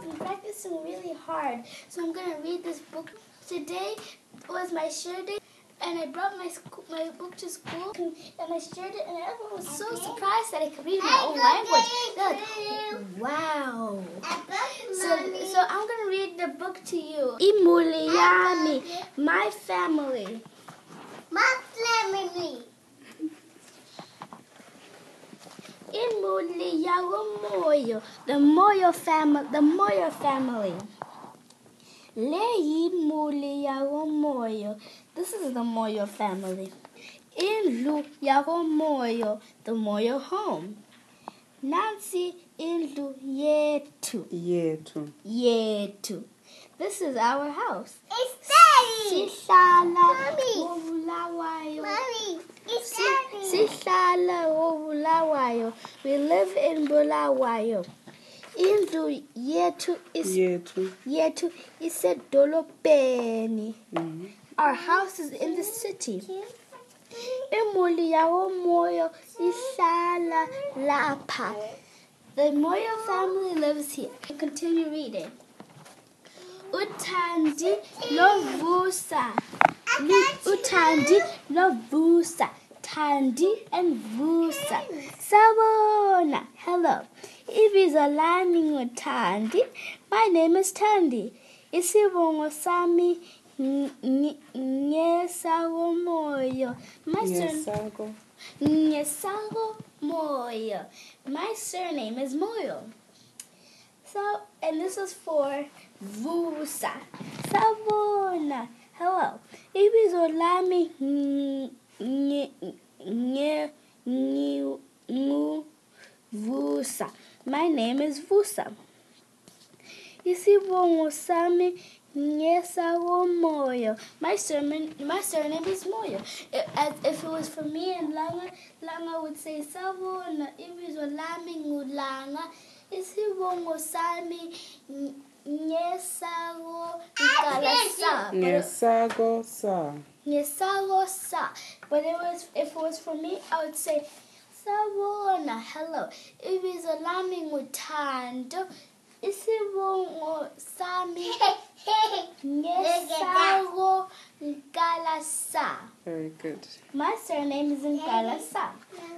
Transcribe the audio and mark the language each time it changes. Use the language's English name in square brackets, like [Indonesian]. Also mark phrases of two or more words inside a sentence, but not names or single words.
[English] practicing really hard, so I'm going to read this book. Today was my share day, and I brought my book to school, and I shared it, and everyone was so surprised that I could read my own language. They're like, wow. So I'm going to read the book to you. [North Ndebele] Imuli yami, [English] my family. My family. [North Ndebele] Imuli yawo moyo, [English] the Moyo family. The Moyo family. [North Ndebele] Leyi muli yawo moyo. [English] This is the Moyo family. [North Ndebele] Indlu yawo moyo, [English] the Moyo home. [North Ndebele] Nansi indlu yetu. [English] Yetu. This is our house. It's Daddy. [North Ndebele] Sihlala [English] Mommy. It's Daddy. [North Ndebele] Sihlala Bulawayo. [English] We live in Bulawayo. [North Ndebele] Indlu yetu isedolobheni. [English] Our house is in the city. [North Ndebele] Imuli yawo moyo ihlala lapha. [English] The Moyo family lives here. Continue reading. [North Ndebele] Uthandi lovusa. Uthandi lovusa. [English] Thandi and Vusa. Sabona. Hello. [North Ndebele] Ibizo lami nguThandi. [English] My name is Thandi. [North Ndebele] Isibongo sami ngesago moyo. Ngesago moyo. [English] My surname is Moyo. So, and this is for Vusa. [North Ndebele] Sabona. Hello. Ibizo lami Vusa. [English] My name is Vusa. [North Ndebele] Isibongo sami ngesago moyo. [English] My surname is Moyo. If it was for me and Langa would say Sabona. [North Ndebele] Ibizo lami ngulanga. Isibongo sami ngesago Nkala-Sarr. Ngesago-Sarr. [English] But if it was for me, I would say Sabona. [North Ndebele] Hello. Ibizo lami nguThando. Isibongo sami ngesago Nkala-Sarr. [English] Very good. My surname is Nkala-Sarr.